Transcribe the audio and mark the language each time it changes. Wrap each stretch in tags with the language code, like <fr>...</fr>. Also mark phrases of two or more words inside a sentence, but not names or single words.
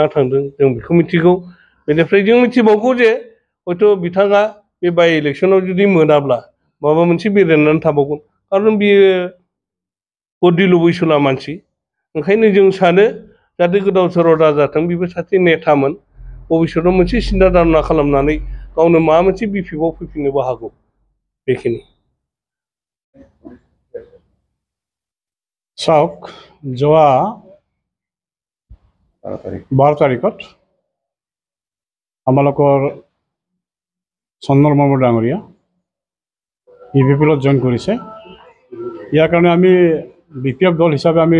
<brx>थांदों जों बेखौ मिथिगौ बेनिफ्राय जों मिथिबावगौ जे हयथ' बिथाङा बे बाय इलेक्सनाव जुदि मोनाब्ला माबा मोनसे बेरायनानै थाबावगोन खारन बियो गद्रि लुबैसुला मानसि ओंखायनो जों सानो जाहाथे गोदाव सोराव दाजाथों बेबो सासे नेतामोन भबिष्यतआव मोनसे सिन्था धारना खालामनानै गावनो माबा मोनसे बिपिएफआव फैफिननोबो हागौ बेखिनि</brx> <as>চাওক যোৱা 12 তাৰিখত আমালোকৰ চন্দন ব্ৰহ্ম ডাঙৰীয়া ইউপিপিএলত জইন কৰিছে ইয়াৰ কাৰণে আমি বিপিএফ দল হিচাপে আমি</as>